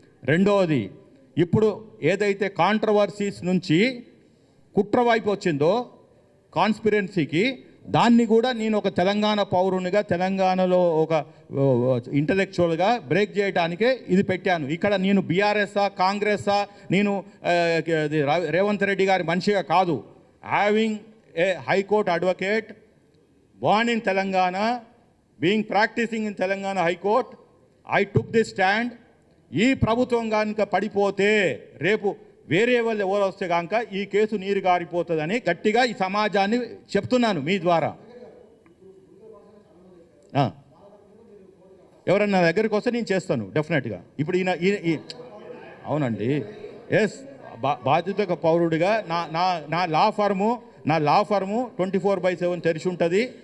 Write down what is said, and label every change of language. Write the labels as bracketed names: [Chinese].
[Telugu] రెండోది, ఇప్పుడు ఏదైతే కాంట్రవర్సీస్ నుంచి కుట్ర వైపు వచ్చిందో కాన్స్పిరెన్సీకి, దాన్ని కూడా నేను ఒక తెలంగాణ పౌరునిగా తెలంగాణలో ఒక ఇంటలెక్చువల్గా బ్రేక్ చేయడానికే ఇది పెట్టాను. ఇక్కడ నేను బీఆర్ఎస్ఆ కాంగ్రెస్ఆ, నేను రేవంత్ రెడ్డి గారి మనిషిగా కాదు. [English] Having a high court advocate, born in Telangana, being practicing in Telangana High Court, I took this stand. [Telugu] ఈ ప్రభుత్వం కనుక పడిపోతే రేపు వేరే వాళ్ళు ఎవరు వస్తే కనుక ఈ కేసు నీరు గారిపోతుందని గట్టిగా ఈ సమాజాన్ని చెప్తున్నాను మీ ద్వారా. ఎవరన్నా దగ్గరికి వస్తే నేను చేస్తాను డెఫినెట్గా. ఇప్పుడు అవునండి, ఎస్, బాధ్యత పౌరుడిగా నా లా ఫర్ము 24/7 తెరిచి ఉంటుంది.